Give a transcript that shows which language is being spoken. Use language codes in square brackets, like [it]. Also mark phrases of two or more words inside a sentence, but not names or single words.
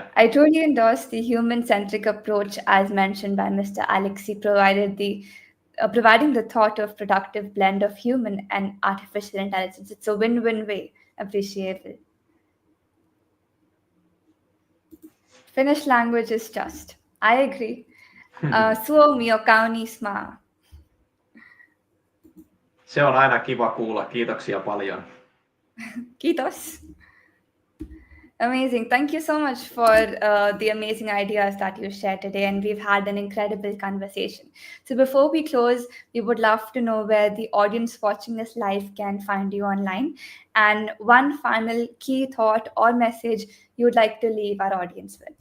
[en] I truly endorse the human-centric approach, as mentioned by Mr. Aleksi, providing the thought of productive blend of human and artificial intelligence. It's a win-win way. Appreciable. Finnish language is just. I agree. [fi] Suomi on kaunis maa. Se on aina kiva kuulla. Kiitoksia paljon. Kiitos. [en] Amazing. Thank you so much for the amazing ideas that you shared today. And we've had an incredible conversation. So before we close, we would love to know where the audience watching this live can find you online. And one final key thought or message you'd like to leave our audience with.